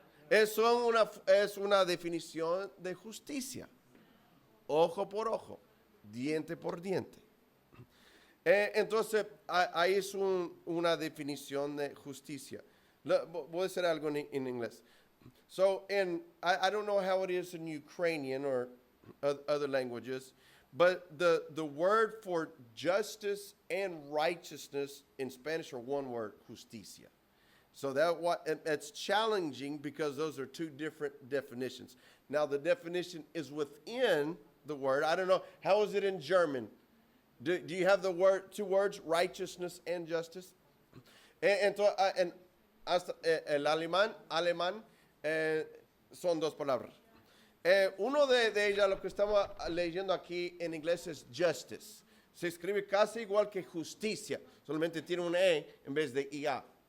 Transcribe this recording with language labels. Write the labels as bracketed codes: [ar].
[es] Eso es una definición de justicia. Ojo por ojo, diente por diente. Entonces, ahí es una definición de justicia. Voy a decir algo en inglés. [en] So, I don't know how it is in Ukrainian or other languages, but the word for justice and righteousness in Spanish are one word, justicia. So it's challenging because those are two different definitions. Now, the definition is within the word. I don't know, how is it in German? Do you have the two words, righteousness and justice? [es] Entonces, hasta el alemán son dos palabras. Uno de ellas, lo que estamos leyendo aquí en inglés es justice. Se escribe casi igual que justicia, solamente tiene un E en vez de IA.